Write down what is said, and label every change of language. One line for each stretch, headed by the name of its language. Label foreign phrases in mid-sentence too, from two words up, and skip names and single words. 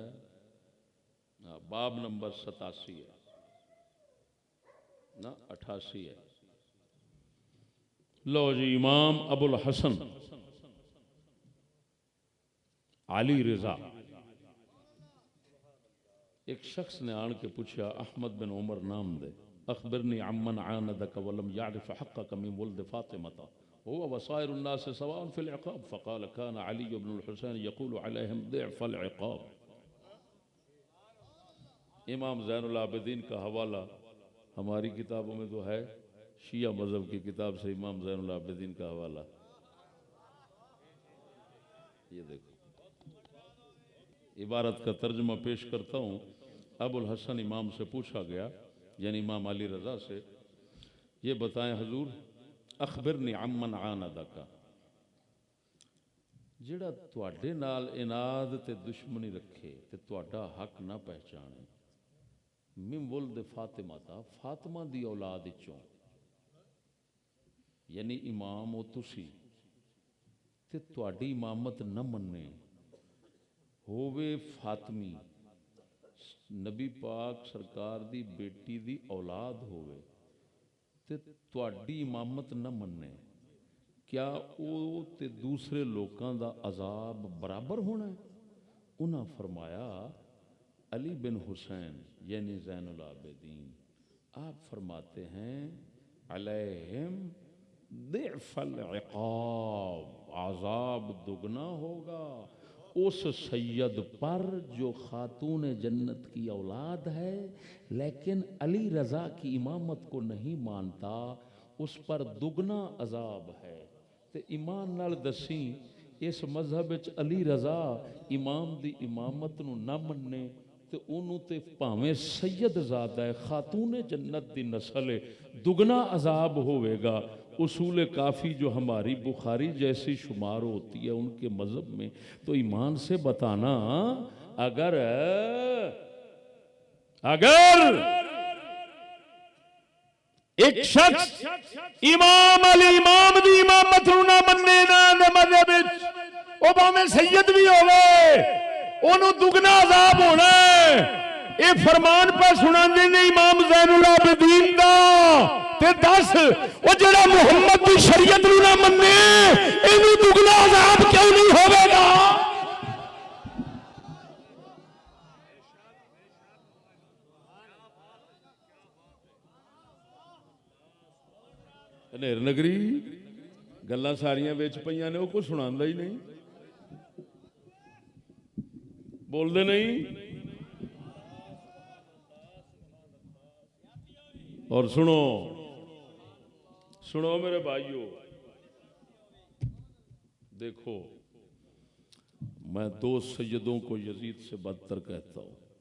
Urdu: باب نمبر 87 ہے نا 88 ہے. لو جی امام ابو الحسن علی رضا، ایک شخص نے آن کے پوچھا احمد بن عمر نام دے،
Arabic: اخبرنی عمن عاندک ولم يعرف حقك من ولد فاطمة هو وصائر الناس سواء في العقاب، فقال كان علي بن الحسين يقول عليهم ضعف العقاب.
Urdu: امام زین العابدین کا حوالہ ہماری کتابوں میں تو ہے، شیعہ مذہب کی کتاب سے امام زین العابدین کا حوالہ یہ دیکھو. عبارت کا ترجمہ پیش کرتا ہوں. ابو الحسن امام سے پوچھا گیا، یعنی امام علی رضا سے، یہ بتائیں حضور
Arabic: اخبرنی عمن عاندک،
Punjabi: جڑا تواڈے نال اناد تے دشمنی رکھے تے تواڈا حق نہ پہچانے،
Arabic: من ولد فاطمہ
Punjabi: تا، فاطمہ دی اولاد وچوں، یعنی امام او تسی تے تواڈی امامت نہ مننے، ہووے فاطمی نبی پاک سرکار دی بیٹی دی اولاد ہووے تے تواڈی امامت نہ مننے، کیا او تے دوسرے لوکاں دا عذاب برابر ہونا ہے؟
Urdu: انہاں فرمایا علی بن حسین یعنی زین العابدین، آپ فرماتے ہیں
Arabic: علیہم ضعف العقاب،
Urdu: عذاب دگنا ہوگا اس سید پر جو خاتون جنت کی اولاد ہے لیکن علی رضا کی امامت کو نہیں مانتا، اس پر دگنا عذاب ہے.
Punjabi: تے ایمان نال دسیں اس مذہب وچ علی رضا امام دی امامت نو نہ مننے تے انہوں تے پاویں سید زادہ ہے، خاتون جنت دی نسل ہے، دگنا عذاب ہوئے گا.
Urdu: اصول کافی جو ہماری بخاری جیسی شمار ہوتی ہے ان کے مذہب میں، تو ایمان سے بتانا اگر ایک شخص امام علی
Punjabi: امام دی امامت نو نہ مننے نہ مذہب وچ، او بھاویں سید بھی ہوے انہوں دگنا عذاب ہونا ہے. اے فرمان پہ سناندے نے امام زین العابدین دا، تے دس او جڑا محمد دی شریعت نو نہ مننے اینو دگنا عذاب کیوں نہیں ہوے گا؟ نیر نگری گلاں ساریاں وچ پئیاں نے، او کوئی سناندا ہی نہیں، بول دے نہیں.
Urdu: اور سنو سنو میرے بھائیو، دیکھو میں دو سیدوں کو یزید سے بدتر کہتا ہوں.